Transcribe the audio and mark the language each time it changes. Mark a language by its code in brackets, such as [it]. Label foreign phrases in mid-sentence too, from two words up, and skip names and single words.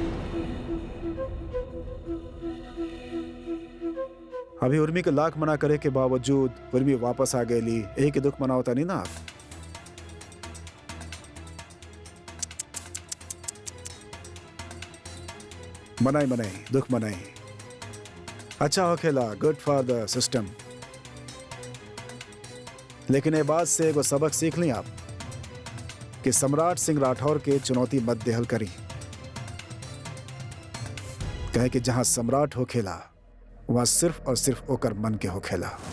[bho] अभी उर्मी के लाख मना करे के बावजूद उर्मी वापस आ गई, एक ही दुख मना होता नहीं ना आप। मनाई दुख मनाई। अच्छा हो खेला, [en] Good for the system. [bho] लेकिन ये बात से एगो सबक सीख ली आप कि सम्राट सिंह राठौर के चुनौती मत देहल करी। कहे कि जहां सम्राट हो खेला वहां सिर्फ और सिर्फ ओकर मन के हो खेला।